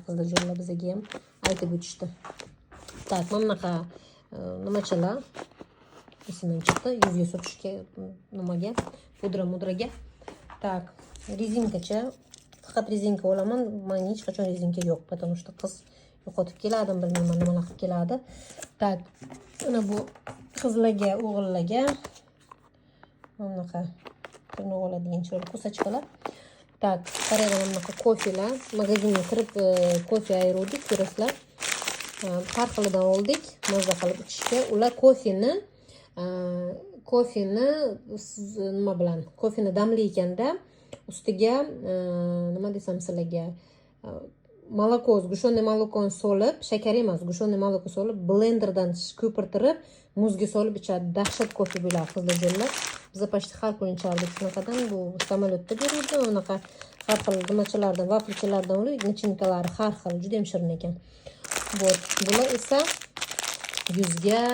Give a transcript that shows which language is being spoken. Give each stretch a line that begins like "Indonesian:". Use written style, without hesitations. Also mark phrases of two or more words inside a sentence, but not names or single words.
Uzbek: Qiziljo'lla bizga ham aytib o'tishdi. Tak, mana bunaqa nimachalar esimdan chiqdi, yuzga surtishga, nimaga, pudra-mudraga. Tak, rezinkacha, faqat rezinka olaman. Men hech qachon rezinka yo'q,
Russian: потому что
Uzbek: qiz yo'qotib keladi, bilmayman nimalar qilib keladi. Tak, mana bu qizlarga, o'g'illarga mana bunaqa turni oladigan chiroyli ko'sachkalar. Tak, qarayman, bunaqa kofelar. Magazinga kirib kofe ayirdik, ko'rasizlar. Har xilidan oldik, maza qilib ichishga. Ular kofeni nima bilan? Kofeni damlayganda ustiga nima desam sizlarga,
Russian: молоко, сгущенное молоко
Uzbek: solib, shakar emas,
Russian: сгущенное молоко
Uzbek: solib, blenderdan ko'pirtirib, muzga solib ichadi. Dahshat kofe bo'ladi Qiziljo'lla. Biz почти har kuni ichardik shunaqadan. Bu samolyotda beruvdi, unaqa har xil nimachalardan, vaflichalardan olib, nachinkalari har xil, juda ham shirin ekan. Вот, bular esa yuzga maskalar.